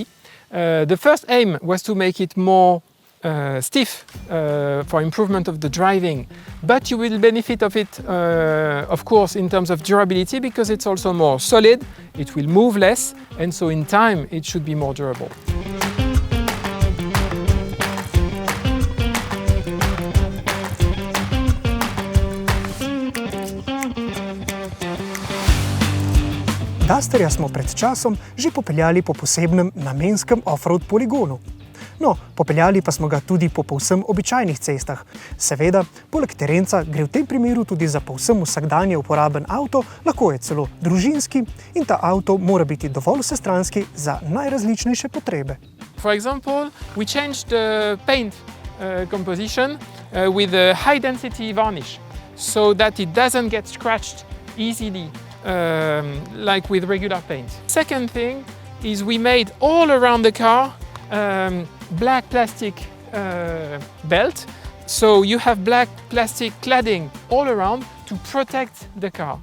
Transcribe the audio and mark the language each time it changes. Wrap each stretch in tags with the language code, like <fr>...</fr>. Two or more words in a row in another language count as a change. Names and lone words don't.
<en>The first aim was to make it more stiff for improvement of the driving, but you will benefit of it, of course, in terms of durability, because it's also more solid, it will move less, and so in time it should be more durable.</en> <sl>Dusterja smo pred časom že popeljali po posebnem namenskem off-road poligonu. No, popeljali pa smo ga tudi po povsem običajnih cestah. Seveda, poleg terenca gre v tem primeru tudi za povsem vsakdanje uporaben avto, lahko je celo družinski in ta avto mora biti dovolj vsestranski za najrazličnejše potrebe.</sl> <en>For example, we changed the paint composition with a high density varnish so that it doesn't get scratched easily like with regular paint. Second thing is we made all around the car black plastic belt, so you have black plastic cladding all around to protect the car.</en>